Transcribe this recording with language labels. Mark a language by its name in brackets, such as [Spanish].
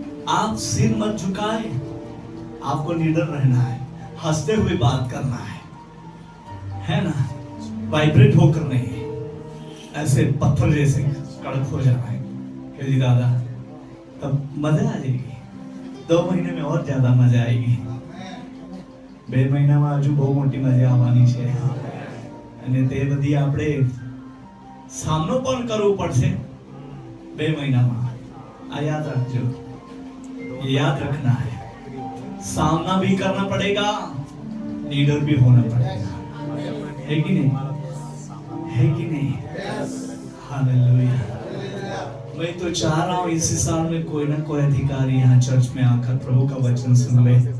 [Hindi] आप सिर मत झुकाए, आपको निडर रहना है, हंसते हुए बात करना है ना। वाइब्रेट होकर नहीं, ऐसे पत्थर जैसे कड़क हो जाना है कि जी दादा, तब मजा आ जाएगी। 2 महीने में और ज्यादा मजा आएगी। [Gujarati] 2 મહિનામાં હજુ બહુ મોટી મજા આવવાની છે, અને તે બધી આપણે સામનો પણ કરવો પડશે 2 મહિનામાં। આ याद रखજો, [Hindi] ये याद रखना है। सामना भी करना पड़ेगा, लीडर भी होना पड़ेगा। है कि नहीं? है कि नहीं? हालेलुया। मैं तो चाह रहा हूँ इसी साल में कोई ना कोई अधिकारी यहाँ चर्च में आकर प्रभु का वचन सुन ले।